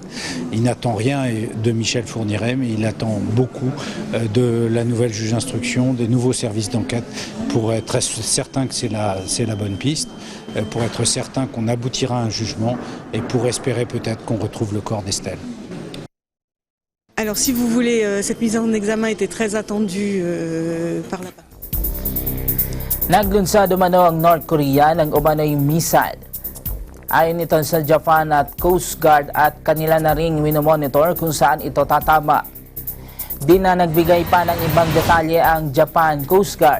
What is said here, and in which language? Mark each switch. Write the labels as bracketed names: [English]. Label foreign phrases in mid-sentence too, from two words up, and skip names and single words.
[French] Il n'attend rien de Michel Fourniret, mais il attend beaucoup de la nouvelle juge d'instruction, des nouveaux services d'enquête, pour être certain que c'est la bonne piste, pour être certain qu'on aboutira à un jugement et pour espérer peut-être qu'on retrouve le corps d'Estelle. Alors si vous voulez, cette mise en examen était très attendue par la partie. [Filipino] Naglunsad umano ang North Korea ng umano'y missile. Ayon ito sa Japan at Coast Guard at kanila na ring minomonitor kung saan ito tatama. Di na nagbigay pa ng ibang detalye ang Japan Coast Guard.